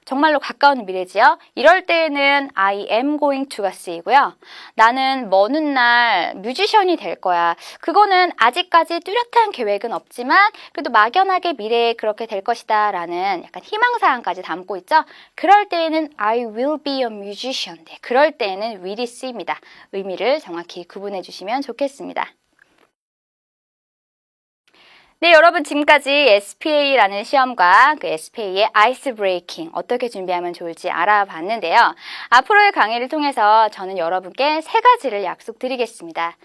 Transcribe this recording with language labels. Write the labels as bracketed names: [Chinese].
[Korean] 정말로 가까운 미래지요. 이럴 때에는 [English] I am going to [Korean] 가 쓰이고요. 나는 먼 훗날 뮤지션이 될 거야. 그거는 아직까지 뚜렷한 계획은 없지만 그래도 막연하게 미래에 그렇게 될 것이다 라는 약간 희망사항까지 담고 있죠. 그럴 때에는 [English] I will be a musician. [Korean] 네, 그럴 때에는 will이 쓰입니다. 의미를 정확히 구분해 주시면 좋겠습니다. 네, 여러분 지금까지 SPA라는 시험과 그 SPA의 아이스 브레이킹 어떻게 준비하면 좋을지 알아봤는데요. 앞으로의 강의를 통해서 저는 여러분께 3가지를 약속드리겠습니다.